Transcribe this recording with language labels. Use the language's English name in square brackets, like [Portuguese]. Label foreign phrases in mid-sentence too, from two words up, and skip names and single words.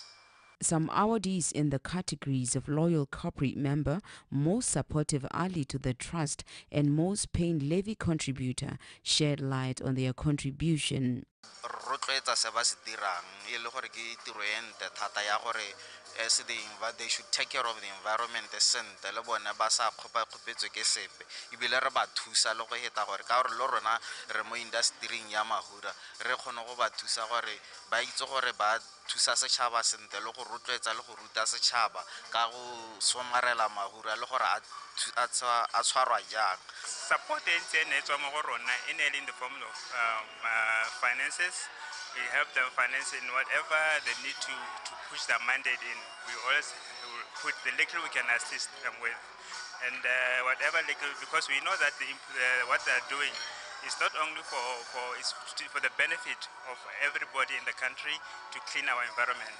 [English] Some awardees in the categories of Loyal Corporate Member, Most Supportive Ally to the Trust, and Most Paying Levy Contributor shed light on their contribution. As they should take care of the environment [Tswana] sente le bone ba sa khopetswe ke sepe ibile re ba thusa le go heta gore ka gore le rona re mo industrying ya mahura re kgone go ba thusa gore ba itse gore ba thusa setšhaba sente le go rotloetsa le go ruta setšhaba ka go somarela mahura le gore a tshwarwa jang. [English] Support [Tswana] e tswa mo go rona [English] in the form of finances. We help them finance in whatever they need to push their mandate in. We always put the little we can assist them with, and whatever little, because we know that what they're doing is not only for the benefit of everybody in the country to clean our environment.